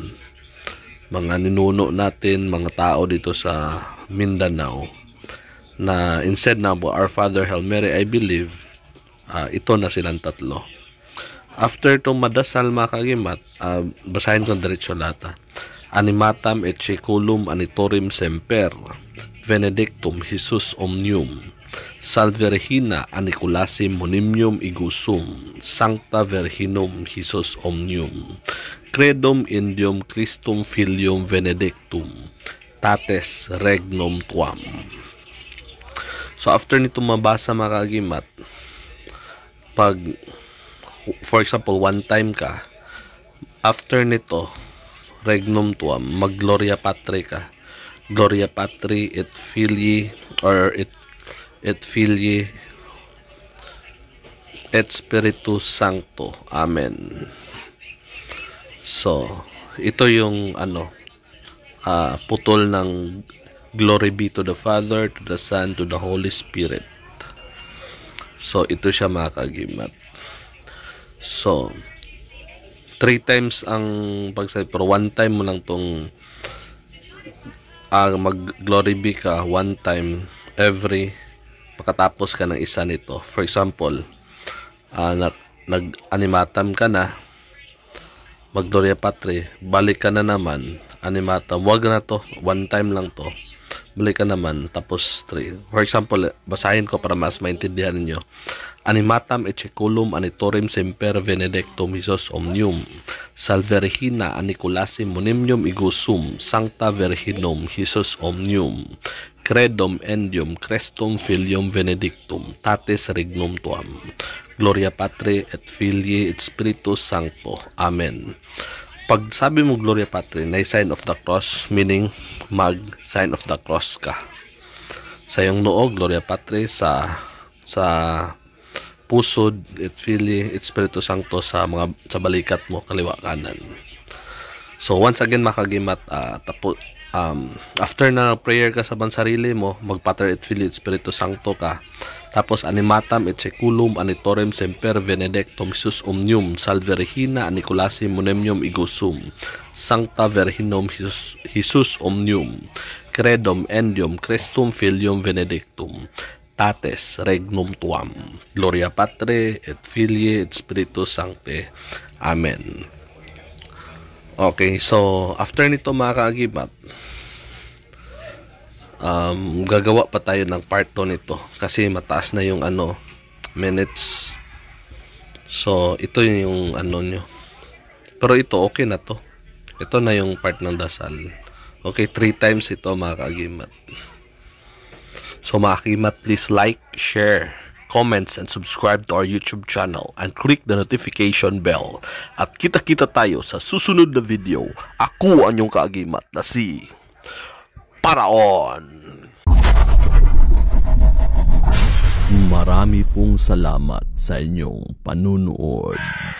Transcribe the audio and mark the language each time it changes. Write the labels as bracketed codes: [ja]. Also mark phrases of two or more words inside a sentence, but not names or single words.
[tl] Mga ninuno natin, mga tao dito sa Mindanao, na instead na Our Father, Hail Mary, I believe, ito na silang tatlo. [en] After itong [tl] madasal mga kaagimat, basahin ko diretso lahat. [la] Animatam et seculum anitorim semper benedictum Jesus omnium Salve Regina Aniculasim Monimium Igusum Sancta Virginum Jesus omnium Credum Indium Christum Filium Benedictum Tates Regnum Tuam. [tl] So after nito mabasa mga kaagimat, pag [en] for example one time [tl] ka, after nito [la] Regnum Tuam, [tl] mag Gloria Patri ka. [la] Gloria Patri et Filii or et Filii et Spiritus Sancto. [en] Amen. So, [tl] ito yung putol ng [en] glory be to the Father, to the Son, to the Holy Spirit. [tl] So, ito siya mga kaagimat. So, 3 times ang pagsabi, pero 1 time mo lang tong mag- [en] glory be [tl] ka 1 time every pagkatapos ka ng isa nito. [en] For example, [tl] nag-animatam ka na, mag-Gloria Patri, balik ka na naman, animatam, wag na to, 1 time lang to, balik ka naman, tapos 3. [en] For example, [tl] basahin ko para mas maintindihan niyo. [la] Animatam et seculum anitorim semper benedictum Jesus omnium Salve Regina Aniculasim Monimium Igusum Sancta Virginum Jesus omnium Credum Endium Christum Filium Benedictum Tates Regnum Tuam Gloria Patri et Filii et Spiritus Sancto. [tl] Amen. Pag sabi mo Gloria Patri, na [en] sign of the cross, [tl] meaning mag [en] sign of the cross [tl] ka. Sa iyong noo, Gloria Patri, sa puso [la] et Filii et Spiritus Sancto [tl] sa balikat mo, kaliwa kanan. So once again makagimat, after na prayer ka sa bansarili mo, mag [la] Pater et Filii et Spiritus Sancto [tl] ka. [la] Tapos animatam et seculum anitorim semper benedictum Jesus omnium Salve Regina Aniculasim Monimium Igusum Sancta Virginum Jesus omnium Credum Endium Christum Filium Benedictum Tates Regnum Tuam Gloria Patri et Filii et Spiritus Sancti. Amen. [tl] Okay, so after nito mga kaagimat, gagawa pa tayo ng part 2 nito kasi mataas na yung minutes. So ito yung nyo, pero ito okay na to. Ito na yung part ng dasal. Okay, 3 times ito mga kaagimat. So mga kaagimat, [en] please like, share, comments, and subscribe to our YouTube channel and click the notification bell. [tl] At kita-kita tayo sa susunod na video. Ako ang inyong kaagimat na si Paraon. Marami pong salamat sa inyong panunood.